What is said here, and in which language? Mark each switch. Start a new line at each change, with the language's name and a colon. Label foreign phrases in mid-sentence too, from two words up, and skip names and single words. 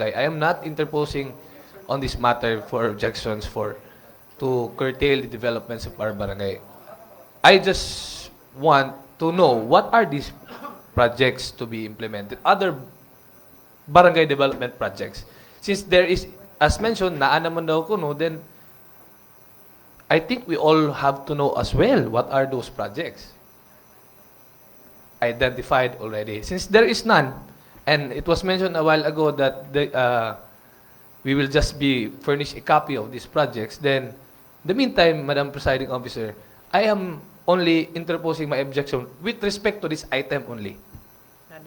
English: I am not interposing on this matter for objections to curtail the developments of our barangay. I just want to know what are these projects to be implemented, other barangay development projects. Since there is, as mentioned,
Cebuano: naan naman daw kuno,
English: then I think we all have to know as well what are those projects identified already. Since there is none, and it was mentioned a while ago that we will just be furnished a copy of these projects, then in the meantime, Madam Presiding Officer, I am only interposing my objection with respect to this item only.